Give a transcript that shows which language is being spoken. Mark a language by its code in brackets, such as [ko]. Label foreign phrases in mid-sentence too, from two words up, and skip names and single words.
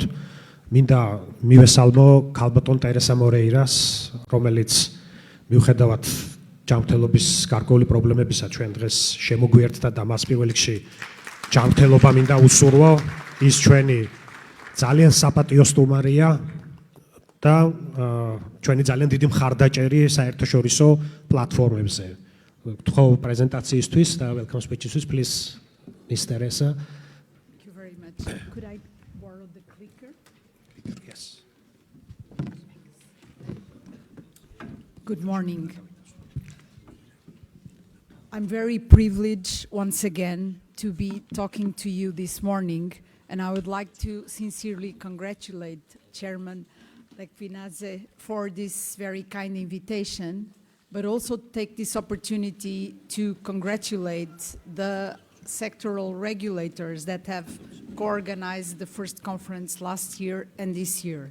[ka] მინდა მივესალმო ქალბატონ ტერესა მორეირას, რომელიც მიუხედავად ჯანმრთელობის გარკვეული პრობლემებისა ჩვენ დღეს შემოგვიერთდა და მას პირველ რიგში ჯანმრთელობა მინდა უსურვო. ის ჩვენი ძალიან საპატიო სტუმარია და ჩვენი ძალიან დიდი მხარდაჭერი საერთაშორისო პლატფორმებზე. გთხოვ პრეზენტაციისთვის და [en] welcome speech- [ka] ისთვის, please, Miss Teresa. [en] Could I borrow the clicker? Yes. Good morning. I'm very privileged once again to be talking to you this morning, and I would like to sincerely congratulate Chairman Lekvinaze for this very kind invitation, but also take this opportunity to congratulate the sectoral regulators that have co-organized the first conference last year and this year.